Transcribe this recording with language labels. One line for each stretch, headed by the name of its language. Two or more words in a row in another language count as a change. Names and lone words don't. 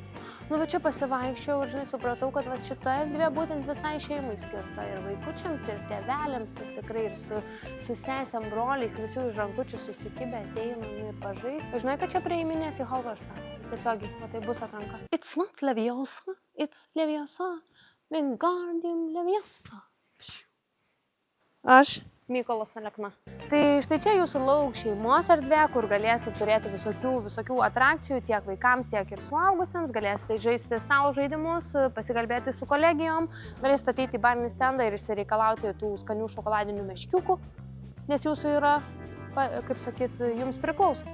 Lithuanian: Nu, va čia pasivaikščiau ir, žinai, supratau, kad va šita erdvė būtent visai šeimai skirta. Ir vaikučiams, ir tėveliams, ir tikrai ir su sesėm, broliais, visi už rankučių susikibę ateinam ir pažaisti. Žinai, kad čia prieiminės į Hogwartsą. Tiesiogiai, va tai bus atranka.
English: It's not Leviosa, it's Leviosa.
Lithuanian: Wingardium Leviosa. Aš Mykolas Alekna. Tai štai čia jūsų lauk šeimos erdvė, kur galėsite turėti visokių atrakcijų tiek vaikams, tiek ir suaugusiems. Galėsite žaisti stalo žaidimus, pasikalbėti su kolegijom, galėsite ateiti į barinį stendą ir išsireikalauti tų skanių šokoladinių meškiukų, nes jūsų yra, kaip sakyt, jums priklauso.